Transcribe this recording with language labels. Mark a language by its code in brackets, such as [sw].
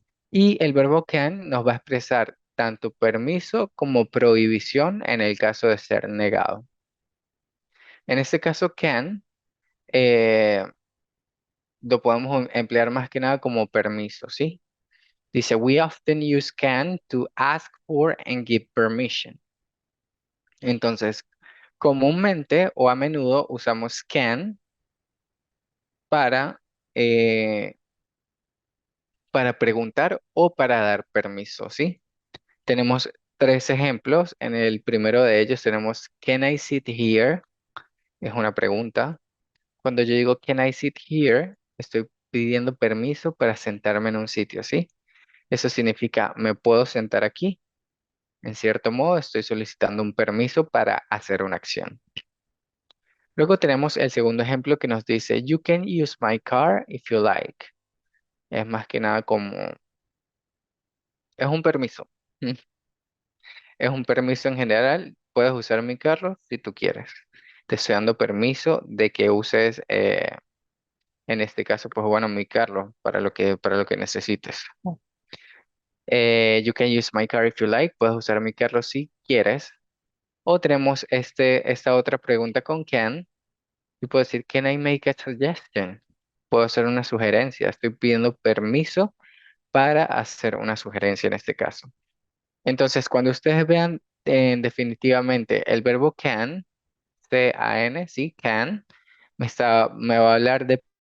[es] Y el verbo can nos va a expresar tanto permiso como prohibición en el caso de ser negado. En este caso, can eh, lo podemos emplear más que nada como permiso, ¿sí? [en] Dice, we often use can to ask for and give permission. [es] Entonces, comúnmente o a menudo usamos can para, eh, para preguntar o para dar permiso, ¿sí? Tenemos tres ejemplos. En el primero de ellos tenemos [en] Can I sit here? [es] Es una pregunta. Cuando yo digo [en] Can I sit here, [es] estoy pidiendo permiso para sentarme en un sitio, ¿sí? Eso significa ¿me puedo sentar aquí? En cierto modo, estoy solicitando un permiso para hacer una acción. Luego tenemos el segundo ejemplo que nos dice, [en] You can use my car if you like. [es] Es más que nada como, es un permiso. Es un permiso en general. Puedes usar mi carro si tú quieres. Te estoy dando permiso de que uses, en este caso, pues bueno, mi carro para lo que necesites. [en] You can use my car if you like. [es] Puedes usar mi carro si quieres. O tenemos esta otra pregunta con can. Y puedo decir, [en] Can I make a suggestion? [es] Puedo hacer una sugerencia. Estoy pidiendo permiso para hacer una sugerencia en este caso. Entonces, cuando ustedes vean definitivamente el verbo can, C-A-N, sí, can, me va a hablar de